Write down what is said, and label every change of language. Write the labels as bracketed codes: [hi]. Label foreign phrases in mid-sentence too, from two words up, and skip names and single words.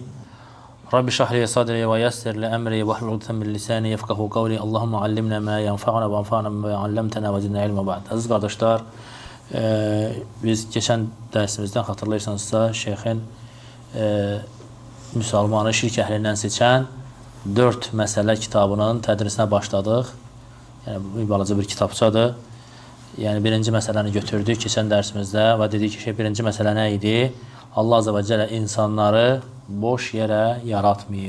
[ar] رب اشرح لي صدري ويسر لي أمري واحلل عقدة من لساني يفقهوا قولي. اللهم علمنا ما ينفعنا وانفعنا ما علمتنا وزدنا علما بعد. [az] Aziz kardeşler, biz geçen dersimizden hatırlayırsanızsa şeyhin Müslümanı şirk əhlindən seçən 4 məsələ kitabının tədrisinə başladıq. Yəni, bu balaca bir kitabçadır. Yəni, birinci məsələni götürdük keçən dərsimizdə və dedik ki, birinci məsələ nə idi? Allah [ar] عز وجل [az] insanları boş yerə yaratmayıb.